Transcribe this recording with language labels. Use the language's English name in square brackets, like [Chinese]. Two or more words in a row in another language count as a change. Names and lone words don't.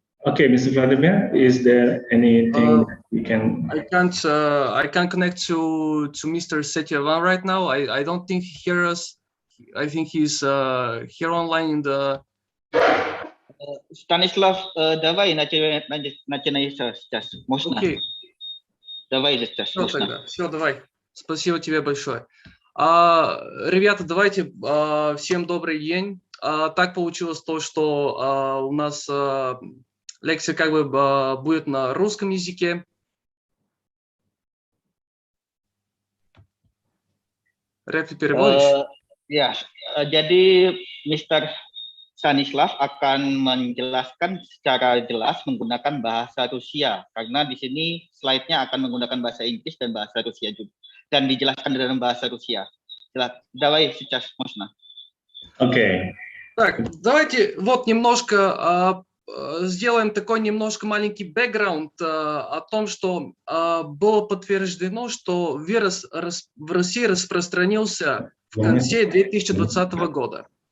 [English] Okay, Mr. Vladimir, is there anything we can? I can't connect to Mr. Setyavan right now. I don't think he hears us. I think he's here online in the. Stanislav, [Russian] давай начинай сейчас. Можно? Окей. Давай сейчас. Все тогда. Все, давай. Спасибо тебе большое. Ребята, давайте, всем добрый день. Так получилось то, что у нас лекция как бы будет на русском языке. Рефли, переводишь? [Indonesian] Ya, jadi Mr. Stanislav akan menjelaskan secara jelas menggunakan bahasa Rusia karena di sini slide-nya akan menggunakan bahasa Inggris dan bahasa Rusia juga dan dijelaskan dalam bahasa Rusia. [Russian] Давай сейчас можно. Окей. Так, давайте вот немножко сделаем такой немножко маленький бэкграунд о том, что было подтверждено, что вирус в России распространился в конце 2020 года.